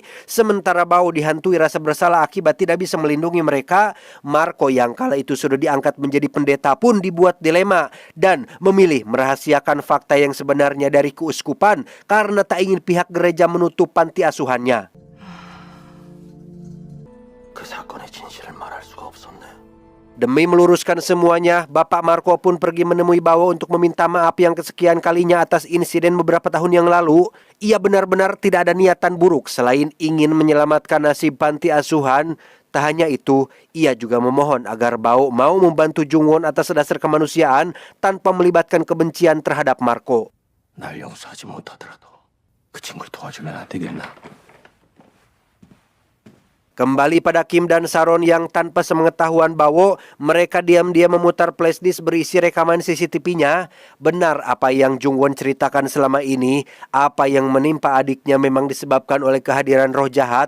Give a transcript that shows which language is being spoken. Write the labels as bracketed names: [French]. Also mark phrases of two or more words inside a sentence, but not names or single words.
[Indonesian] Sementara Bawo dihantui rasa bersalah akibat tidak bisa melindungi mereka. Marco yang kala itu sudah diangkat menjadi pendeta pun dibuat dilema dan memilih merahasiakan fakta yang sebenarnya dari keuskupan karena tak ingin pihak gereja menutup panti asuhannya. [Korean] 그 사건의 진실을 말할 수가 없었네. [Indonesian] Demi meluruskan semuanya, Bapak Marco pun pergi menemui Bawo untuk meminta maaf yang kesekian kalinya atas insiden beberapa tahun yang lalu. Ia benar-benar tidak ada niatan buruk selain ingin menyelamatkan nasib panti asuhan. Tak hanya itu, ia juga memohon agar Bawo mau membantu Jung Won atas dasar kemanusiaan tanpa melibatkan kebencian terhadap Marco. [Korean] 날 용서하지 못하더라도 그 친구를 도와주면 안 되겠나? [Indonesian] Kembali pada Kim dan Saron yang tanpa sepengetahuan Bawo, mereka diam-diam memutar flashdisk berisi rekaman CCTV-nya. Benar apa yang Jung Won ceritakan selama ini, apa yang menimpa adiknya memang disebabkan oleh kehadiran roh jahat.